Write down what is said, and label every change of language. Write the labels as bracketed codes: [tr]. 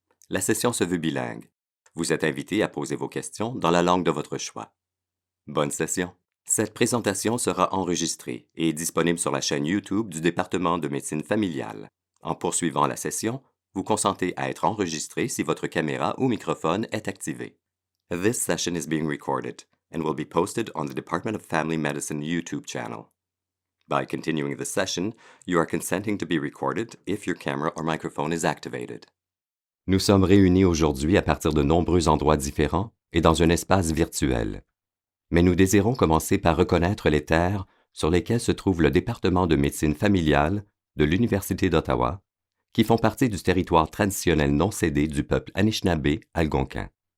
[fr] La session se veut bilingue. Vous êtes invité à poser vos questions dans la langue de votre choix. Bonne session. Cette présentation sera enregistrée et disponible sur la chaîne YouTube du Département de médecine familiale. En poursuivant la session, vous consentez à être enregistré si votre caméra ou microphone est activé. [en] This session is being recorded and will be posted on the Department of Family Medicine YouTube channel. By continuing the session, you are consenting to be recorded if your camera or microphone is activated. [fr] Nous sommes réunis aujourd'hui à partir de nombreux endroits différents et dans un espace virtuel. Mais nous désirons commencer par reconnaître les terres sur lesquelles se trouve le département de médecine familiale de l'Université d'Ottawa, qui font partie du territoire traditionnel non cédé du peuple Anishinaabe algonquin.